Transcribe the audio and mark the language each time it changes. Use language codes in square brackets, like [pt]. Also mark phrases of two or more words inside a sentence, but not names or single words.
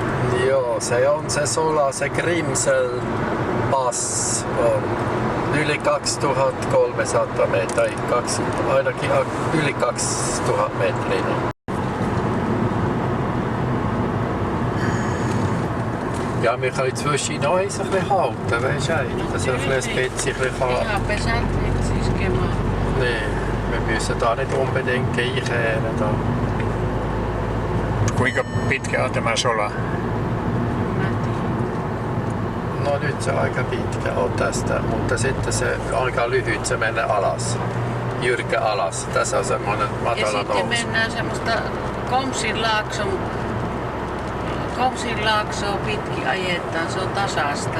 [fi] Joo, se on se Sola, se Grimsel Pass on yli 2300 metriä, ainakin yli 2000 metriä. [de] Ja, wir können zwischen uns ein bisschen halten, weisst du? Dass wir ein bisschen Spitze fahren. [fi] Ihan pesät iskemaan. [de] Nee, wir müssen da nicht unbedingt einkehren. Da. [fi] Kuinka pitkä on tämä Sola? No nyt se aika pitkä on tästä, mutta sitten se aika lyhyt se menee alas. Jyrkkä alas. Tässä on semmoinen matala ja nousu. sitten mennään semmoista Komsin laaksoa pitkin ajetaan, se on tasasta.